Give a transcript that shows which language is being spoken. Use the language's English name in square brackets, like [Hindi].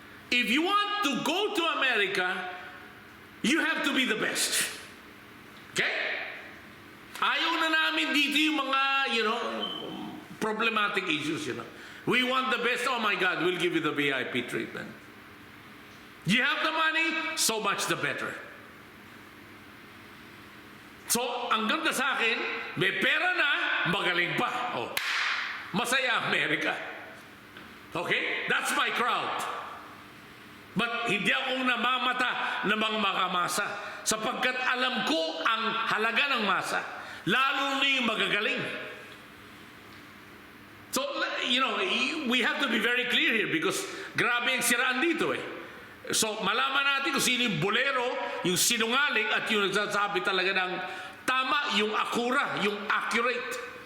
[English] If you want to go to America, you have to be the best. Okay? [Filipino] Ayaw na namin dito yung mga, [English] you know, problematic issues, you know. We want the best. Oh my God, we'll give you the VIP treatment. You have the money, so much the better. [Filipino] So, ang ganda sa akin, may pera na, magaling pa. [English] Oh, [Filipino] masaya Amerika. [English] Okay? That's my crowd. [Filipino] But hindi akong namamata ng mga makamasa sapagkat alam ko ang halaga ng masa, lalo na yung magagaling. [English] So, you know, we have to be very clear here because [Filipino] grabe ang siraan dito eh. So, malaman natin kung sino yung bolero, yung sinungaling, at yung nagsasabi talaga ng tama, yung akura, yung accurate.